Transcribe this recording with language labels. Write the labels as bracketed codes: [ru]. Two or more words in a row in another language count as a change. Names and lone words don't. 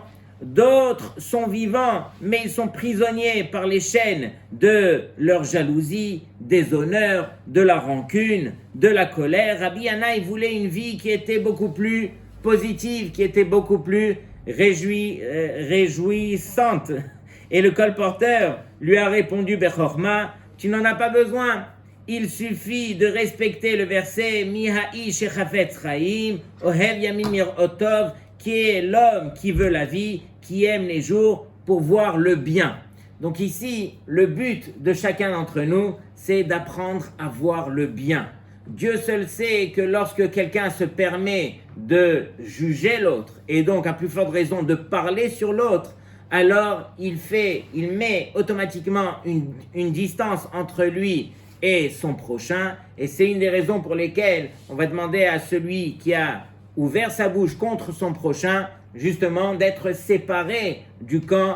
[fr] D'autres sont vivants, mais ils sont prisonniers par les chaînes de leur jalousie, des honneurs, de la rancune, de la colère. Rabbi Yana, il voulait une vie qui était beaucoup plus positive, qui était beaucoup plus réjouissante. Et le colporteur lui a répondu, Bechorma, tu n'en as pas besoin. Il suffit de respecter le verset [he] מי האיש החפץ חיים אוהב ימים לראות טוב, [fr] qui est l'homme qui veut la vie, qui aime les jours pour voir le bien. Donc ici, le but de chacun d'entre nous, c'est d'apprendre à voir le bien. Dieu seul sait que lorsque quelqu'un se permet de juger l'autre, et donc à plus forte raison de parler sur l'autre, alors il met automatiquement une distance entre lui et son prochain, et c'est une des raisons pour lesquelles on va demander à celui qui a ouvert sa bouche contre son prochain, justement d'être séparé du camp.